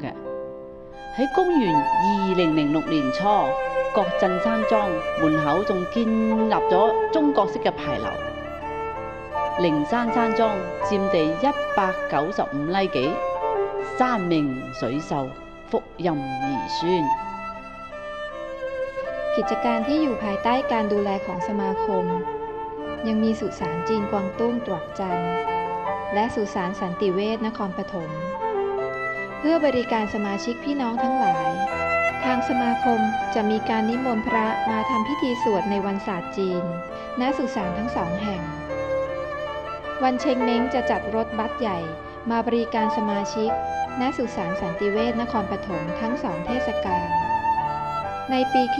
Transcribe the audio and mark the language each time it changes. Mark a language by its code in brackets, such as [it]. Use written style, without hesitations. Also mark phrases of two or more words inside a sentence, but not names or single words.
[yue] 喺公元2006年初，國鎮山莊門口仲建立咗中國式嘅牌樓。靈山山莊佔地195哩幾，山明水秀，福蔭兒孫 [th] กิจการที่อยู่ภายใต้การดูแลของสมาคมยังมีสุสานจีนกวางตุ้งตรอกจันทร์และสุ สานสันติเวชนครปฐมเพื่อบริการสมาชิกพี่น้องทั้งหลายทางสมาคมจะมีการนิมนต์พระมาทำพิธีสวดในวันศาสตร์จีนณสุสานทั้ง2 แห่งวันเชงเม้งจะจัดรถบัสใหญ่มาบริการสมาชิกณสุสานสันติเวชนครปฐมทั้ง2 เทศกาลในปีค.